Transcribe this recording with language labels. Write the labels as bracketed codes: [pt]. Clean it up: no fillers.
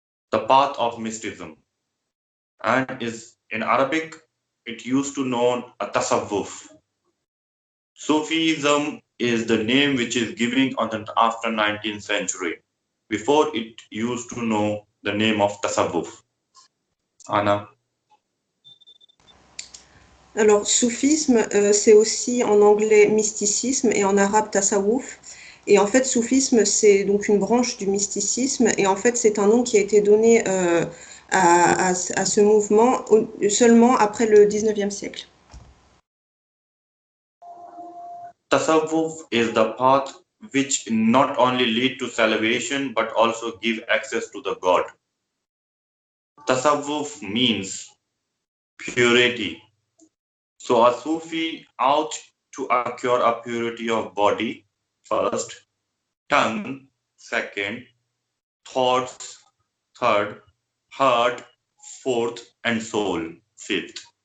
[en] The path of mysticism. And is in Arabic, it used to known a tasawwuf. Sufism is the name which is given on the after 19th century. Before it used to know the name of tasawwuf. Anna. [fr] Alors, soufisme, c'est aussi en anglais mysticisme et en arabe tasawwuf. Et en fait, soufisme, c'est donc une branche du mysticisme. Et en fait, c'est un nom qui a été donné à ce mouvement seulement après le 19e siècle. [en] Tasawwuf is the path which not only lead to salvation but also give access to the God. Tasawwuf means purity. So a Sufi ought to acquire a purity of body first, tongue second, thoughts third, heart fourth, and soul fifth.